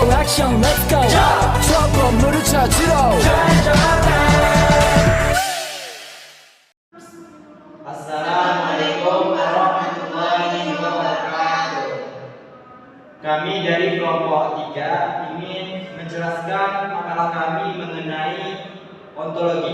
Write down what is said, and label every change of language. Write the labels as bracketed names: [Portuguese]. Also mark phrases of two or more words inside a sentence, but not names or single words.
[Korean] 형 [English] let's go [Korean] 저 건물을 찾으러 [Arabic] السلام عليكم ورحمة الله وبركاته. [Indonesian] Kami dari kelompok 3 ingin menjelaskan makalah kami mengenai ontologi.